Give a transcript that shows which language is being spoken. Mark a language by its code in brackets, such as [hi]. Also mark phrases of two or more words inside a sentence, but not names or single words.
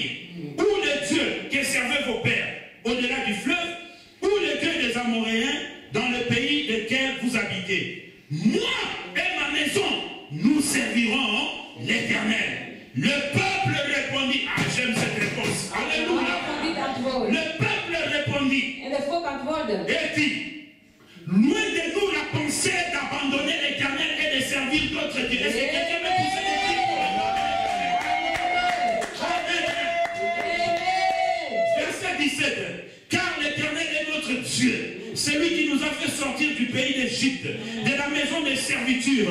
[fr] Ou le Dieu que servaient vos pères au-delà du fleuve, ou le Dieu des Amoréens dans le pays lequel vous habitez. Moi et ma maison, nous servirons l'Éternel. Le peuple répondit, ah j'aime cette réponse, alléluia. Le peuple répondit [nl] en de volk antwoordde. [fr] et dit, loin de nous la pensée d'abandonner l'Éternel et de servir d'autres dieux. Est-ce que quelqu'un me pousse le dire? Verset 17. Car l'Éternel est notre Dieu, celui qui nous a fait sortir du pays d'Égypte, de la maison de serviture.